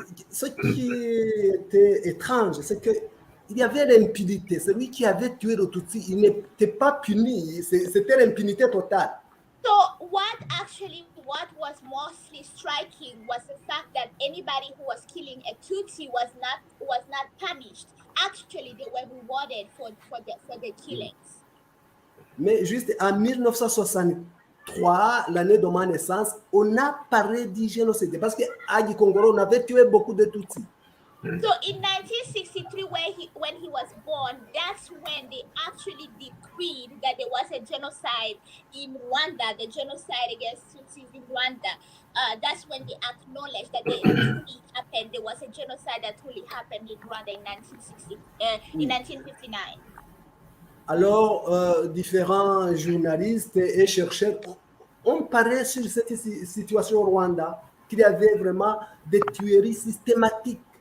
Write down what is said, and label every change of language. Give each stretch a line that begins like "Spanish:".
French: ce qui était étrange, c'est que il y avait l'impunité. Celui qui avait tué le Tutsi, il n'était pas puni. C'était l'impunité totale.
English: So what was mostly striking was the fact that anybody who was killing a Tutsi was not punished. Actually, they were rewarded for the killings.
French: Mais juste en 1963, l'année de ma naissance, on a parlé du génocide. Parce qu'à Gikongoro, on avait tué beaucoup de Tutsis.
English: So in 1963, when he was born, that's when they actually decreed that there was a genocide in Rwanda, the genocide against Tutsis in Rwanda. That's when they acknowledged that it truly happened. There was a genocide that truly happened in Rwanda in 1959.
French: Alors, différents journalistes et chercheurs ont parlé sur cette situation au Rwanda, qu'il y avait vraiment des tueries systématiques.